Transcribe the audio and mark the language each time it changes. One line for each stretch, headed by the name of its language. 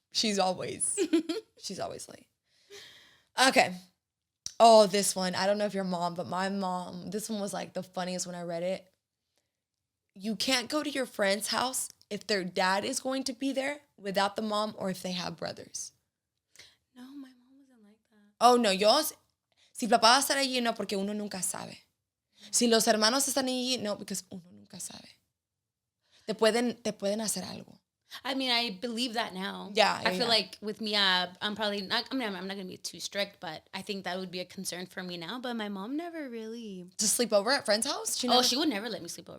English: She's always late. Okay. Oh, this one. I don't know if your mom, but my mom, this one was like the funniest when I read it. You can't go to your friend's house if their dad is going to be there without the mom or if they have brothers. No, my mom wasn't like that. Oh, no.
Spanish: Si papá va a estar allí, no, porque uno nunca sabe. Si los hermanos están allí, no,
English: because
Spanish: uno nunca sabe. Te pueden hacer algo.
English: I mean, I believe that now. Yeah, I feel like with Mia, I'm probably not. I mean, I'm not gonna be too strict, but I think that would be a concern for me now. But my mom never really. To sleep over at friend's house? She would never let me sleep over.